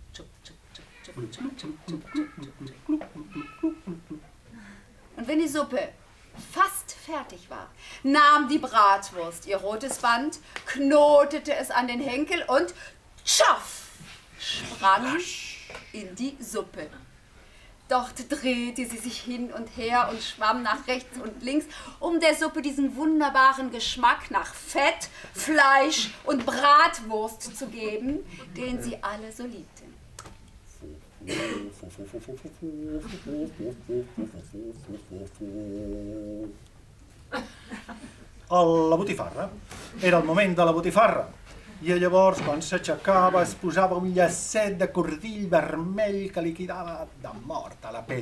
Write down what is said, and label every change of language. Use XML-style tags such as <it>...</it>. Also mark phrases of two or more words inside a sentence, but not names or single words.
<de>Und wenn die Suppe fast fertig war, nahm die Bratwurst ihr rotes Band, knotete es an den Henkel und tschaff, sprang in die Suppe. Dort drehte sie sich hin und her und schwamm nach rechts und links, um der Suppe diesen wunderbaren Geschmack nach Fett, Fleisch und Bratwurst zu geben, den sie alle so liebten.</de> <ca>La botifarra. Era el moment de la botifarra. I llavors, quan s'aixecava, es posava un llacet de cordill vermell que li quedava de mort a la pell.</ca>